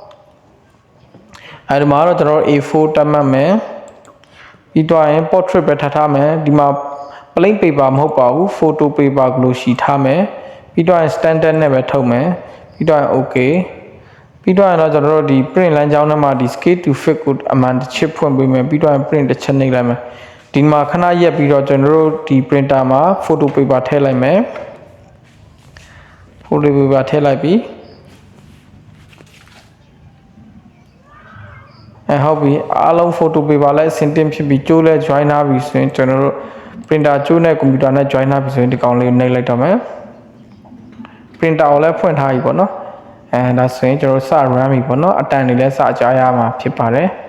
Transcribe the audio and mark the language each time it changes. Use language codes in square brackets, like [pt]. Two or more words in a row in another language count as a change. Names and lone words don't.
[my] အဲဒီမှာတော့ကျွန်တော်တို့ A4 တက်မှတ်မယ်ပြီးတော့ရင် portrait ပဲထားမယ်ဒီမှာ [en] plain paper [my] မဟုတ်ပါဘူး [en] photo paper [my] ကလို့ရှိထားမယ်ပြီးတော့ရင် standard နဲ့ပဲထုတ်မယ်ပြီးတော့ရင် okay ပြီးတော့ရင်တော့ကျွန်တော်တို့ဒီ print လမ်းကြောင်းထဲမှာဒီ [en] scale to fit [my] ကိုအမှန်တစ်ချက်ဖွင့်ပေးမယ်ပြီးတော့ရင် print တစ်ချက်နှိပ်လိုက်မယ်ဒီမှာခဏရက်ပြီးတော့ကျွန်တော်တို့ဒီ printer မှာ [en] photo paper [my] ထည့်လိုက်မယ် [en] photo paper [my] ထည့်လိုက်ပြီး ဟုတ်ပြီအားလုံး [en] photo paper [my] လည်းအဆင်သင့်ဖြစ်ပြီးကျိုးလဲ join ထားပြီဆိုရင်ကျွန်တော်တို့ printer ကျိုးနဲ့ computer နဲ့ join ထားပြီဆိုရင်ဒီကောင်လေးကိုနှိပ်လိုက်တော့မယ် printer ကိုလည်းဖွင့်ထားပြီပေါ့နော်ဒါဆိုရင်ကျွန်တော်စ run ပြီပေါ့နော်အတန်တွေလည်းစကြားရမှာဖြစ်ပါတယ်